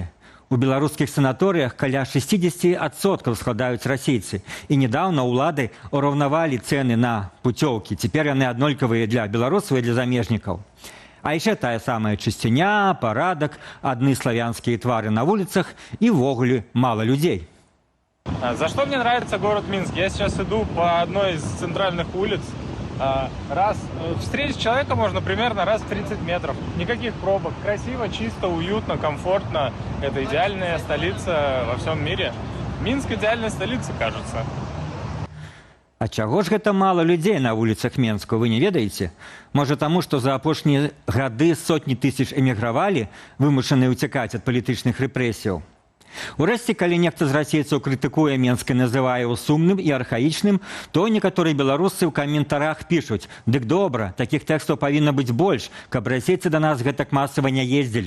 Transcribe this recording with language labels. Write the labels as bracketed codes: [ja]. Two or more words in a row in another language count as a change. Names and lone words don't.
[be] У беларускіх санаторыях каля 60% складаюць расейцы. І нядаўна ўлады ўраўнавалі цэны на пуцёўкі. Цяпер яны аднолькавыя для беларусаў і для замежнікаў. А яшчэ тая самая чысціня, парадак, адны славянскія твары на вуліцах і ўвогуле мала людзей. [ru] За что мне нравится город Минск? Я сейчас иду по одной из центральных улиц. Встретить человека можно примерно раз в 30 метров. Никаких пробок. Красиво, чисто, уютно, комфортно. Это идеальная столица во всем мире. Минск идеальная столица, кажется. [be] А чаго ж гэта мала людзей на вуліцах Менску, вы не ведаеце? Можа таму, што за апошнія гады сотні тысяч эмігравалі, вымушаныя ўцякаць ад палітычных рэпрэсіяў. Урэшце, калі нехта з расейцаў крытыкуе Менск і называе ў сумным і архаічным, то некаторыя беларусы ў каментарах пішуць: «Дык добра, такіх тэкстаў павінна быць больш, каб расейцы да нас гэтак масава не ездзілі».